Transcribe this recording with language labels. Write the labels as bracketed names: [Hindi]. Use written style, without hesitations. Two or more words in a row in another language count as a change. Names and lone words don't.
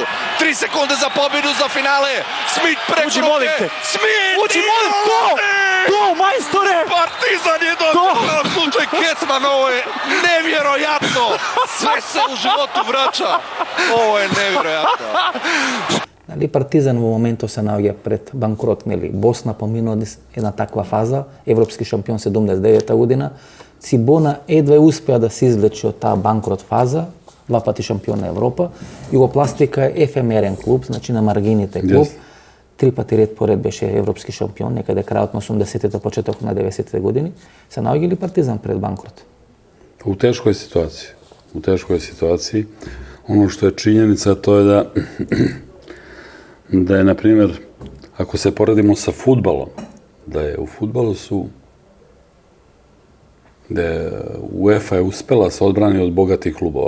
[Croatian] 3 sekunde za pobjedu za finale. Smit preko noge. Smit! Uđi, molim, to, majstore! Partizan je dobio slučaj Kecman, ovo je nevjerojatno. Sve se u životu vraća. Ovo je nevjerojatno. [Macedonian] Партизан во моментот се наоѓа пред банкрот, нели? Босна поминува една таква фаза, европски шампион 79 година. Цибона едва успеа да се извлече од таа банкрот фаза, 2 пати шампион на Европа. Југопластика е ефемерен клуб, значи на маргините клуб. 3 пати ред поред беше европски шампион, некаде крајот на 80-те, почеток на 90-те години. Се наоѓа ли Партизан пред банкрот? [Serbian] U teškoj situaciji. Ono što je činjenica, to je da je, na primjer, ako se poredimo sa fudbalom, da je u fudbalu su gde UEFA je uspela se odbrani od bogatih klubova.